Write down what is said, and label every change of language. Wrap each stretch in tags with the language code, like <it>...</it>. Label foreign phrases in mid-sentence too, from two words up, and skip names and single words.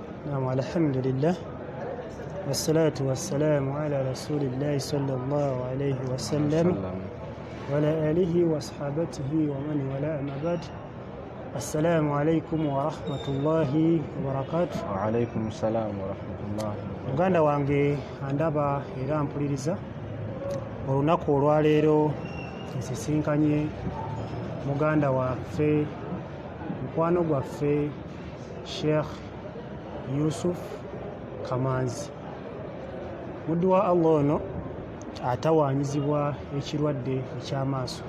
<ar>الحمد لله والصلاة والسلام على رسول الله صلى الله عليه وسلم وعلى آله وصحابته ومن والاه أما بعد. السلام عليكم ورحمة الله وبركاته. وعليكم السلام ورحمة الله وبركاته.</ar> <lg>Muganda wange andaba era mpuliriza olunaku olwaleero nsisinkanye muganda waffe mukwano gwaffe Sheikh Yusufu Kamanzi, muddu wa Allah ono atawaanyizibwa ekirwadde eky'amaaso.</lg>